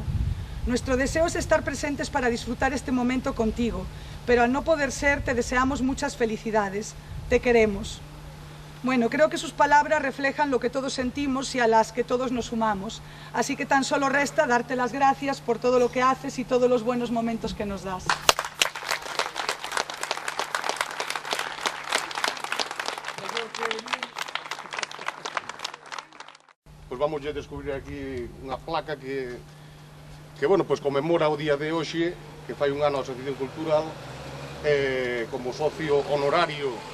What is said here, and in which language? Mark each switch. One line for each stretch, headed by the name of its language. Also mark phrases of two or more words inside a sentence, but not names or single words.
Spanish: Nuestro deseo es estar presentes para disfrutar este momento contigo, pero al no poder ser, te deseamos muchas felicidades. Te queremos. Bueno, creo que sus palabras reflejan lo que todos sentimos y a las que todos nos sumamos. Así que tan solo resta darte las gracias por todo lo que haces y todos los buenos momentos que nos das.
Galician: Pois vamos a descubrir aquí unha placa que bueno, pois conmemora o día de hoxe, que fai un ano a Asociación Cultural, como socio honorario